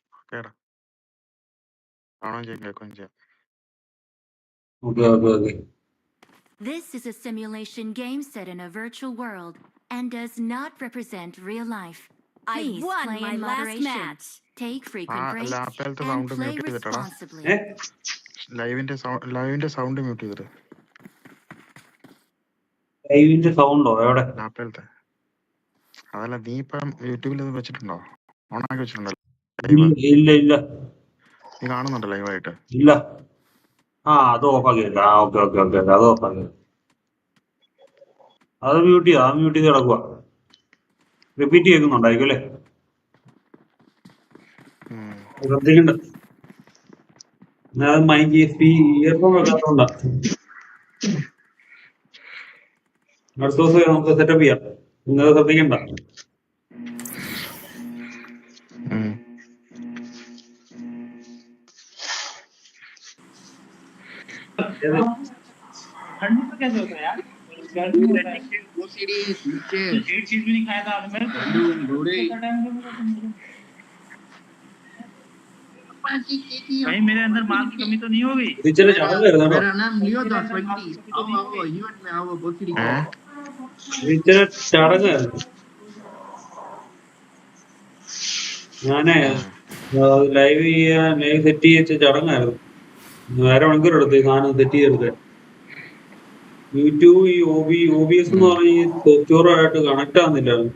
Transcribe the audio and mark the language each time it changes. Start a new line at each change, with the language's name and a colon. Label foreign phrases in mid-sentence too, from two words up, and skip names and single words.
Malayalam: കേടാ കാണുകയും ചെയ്യും കേൾക്കുകയും ചെയ്യാം. Okay.
English: This is a simulation game set in a virtual world and does not represent real life. Please play in moderation. Take frequent breaks
Malayalam: ലാപ്പിലത്തെ
English: and
Malayalam: സൗണ്ട്
English: play
Malayalam: മ്യൂട്ട് ചെയ്തിട്ടടാ.
English: responsibly.
Malayalam: ലൈവിന്റെ സൗണ്ട് മ്യൂട്ട് ചെയ്തിട്ട് ലൈവിന്റെ സൗണ്ടോ എവിടെ? ലാപ്പിലത്തെ അതല്ല, നീ ഇപ്പം യൂട്യൂബിൽ ഇത് വെച്ചിട്ടുണ്ടോ? ഓണാക്കി വെച്ചിട്ടുണ്ടോ? ഇല്ല നീ കാണുന്നുണ്ടോ ലൈവായിട്ട്? ഇല്ല. അത് ഓഫാക്കി. ഓക്കെ അത് ഓഫാക്കി. അത് മ്യൂട്ട് ചെയ്ത് കിടക്കുക. റിപ്പീറ്റ് കേൾക്കുന്നുണ്ടായിരിക്കും അല്ലേ? ശ്രദ്ധിക്കണ്ട. ഞാൻ ഇയർഫോൺ വെക്കാത്തോണ്ടാ. അടുത്ത ദിവസം നമുക്ക് സെറ്റപ്പ് ചെയ്യാം. നിങ്ങൾ ശ്രദ്ധിക്കണ്ട.
Hindi: कैसे होता है यार? वो सीढ़ी नीचे एक चीज भी नहीं खाया था मैं भाई मेरे अंदर माल की कमी तो नहीं हो गई? मेरा नाम लियो 1020 आओ इवेंट में आओ वो सीढ़ी
Malayalam: ചടങ്ങായിരുന്നു. ഞാനേ ലൈവ് സെറ്റ് ചെയ്ത ചടങ്ങായിരുന്നു. 1.5 മണിക്കൂർ എടുത്ത് സാധനം സെറ്റ് ചെയ്തെടുക്കാൻ. യൂട്യൂബ് ഈ OBS എന്ന് പറഞ്ഞ ഈ സോഫ്റ്റ്വെയറായിട്ട് കണക്ട് ആവുന്നില്ല.